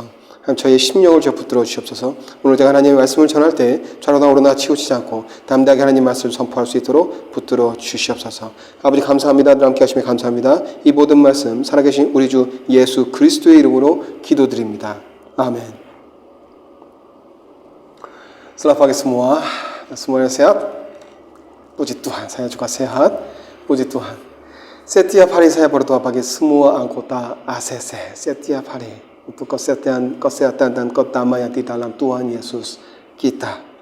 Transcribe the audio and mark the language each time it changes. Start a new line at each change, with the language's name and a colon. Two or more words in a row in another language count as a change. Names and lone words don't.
Korean: 하나님 저희의 심령을 주여 붙들어 주시옵소서. 오늘 제가 하나님의 말씀을 전할 때 좌로나 오로나 치우치지 않고 담대하게 하나님 말씀을 선포할 수 있도록 붙들어 주시옵소서. 아버지 감사합니다. 늘 함께 하시며 감사합니다. 이 모든 말씀 살아계신 우리 주 예수 그리스도의 이름으로 기도드립니다. 아멘.
Indonesian: Selamat pagi semua. Semuanya sehat? Puji Tuhan, saya juga sehat. Puji Tuhan. Setiap hari saya berdoa bagi semua anggota ACC. Setiap hari untuk kesehatan dan kedamaian di dalam Tuhan Yesus kita.